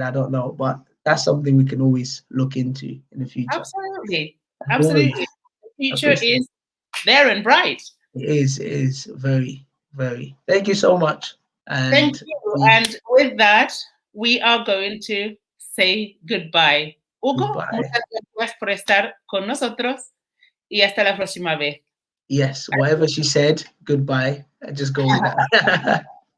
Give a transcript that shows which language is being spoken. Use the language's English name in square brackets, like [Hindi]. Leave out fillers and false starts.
[English] I don't know, but that's something we can always look into in the future. Absolutely. The future is there and bright. It is very, very. Thank you so much. And thank you. And with that, we are going to say goodbye. [Spanish] Hugo, muchas gracias por estar con nosotros y hasta la próxima vez. [English] Yes, whatever she said, goodbye. Just go with that.